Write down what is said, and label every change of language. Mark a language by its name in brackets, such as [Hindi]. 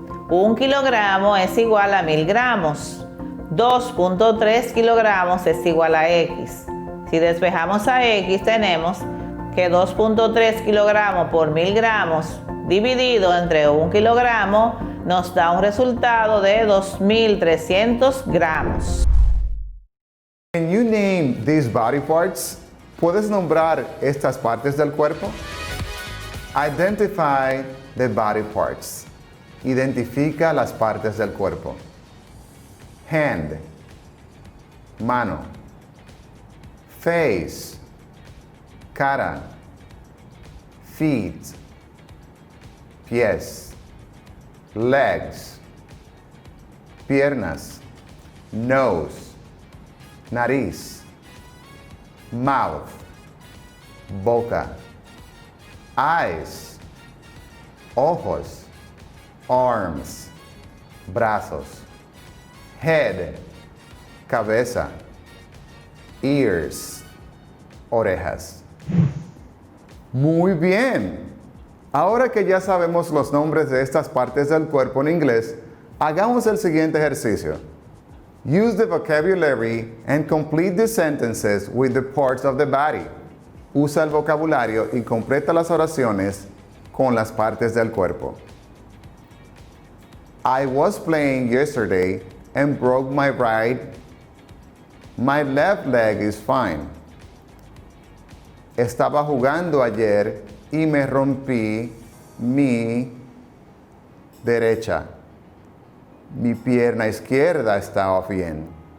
[Spanish] 1 kilogramo es igual a 1000 gramos. 2.3 kilogramos es igual a X. Si despejamos a X, tenemos que 2.3 kilogramos por 1000 gramos dividido entre 1 kilogramo nos da un resultado de 2300 gramos. [English] Can you name these body parts? [Spanish] ¿Puedes nombrar estas partes del cuerpo? [English] Identify the body parts. [Spanish] Identifica las partes del cuerpo. [English] Hand, mano. Face, cara. Feet, pies. Legs, [Spanish] piernas, nose, nariz, mouth, boca, eyes, ojos, arms, brazos, head, cabeza, ears, orejas. Muy bien. Ahora que ya sabemos los nombres de estas partes del cuerpo en inglés, hagamos el siguiente ejercicio. [English] Use the vocabulary and complete the sentences with the parts of the body. [Spanish] Usa el vocabulario y completa las oraciones con las partes del cuerpo. [English] I was playing yesterday and broke my right. My left leg is fine. [Spanish] Estaba jugando ayer y me rompí mi derecha. Mi pierna izquierda está bien.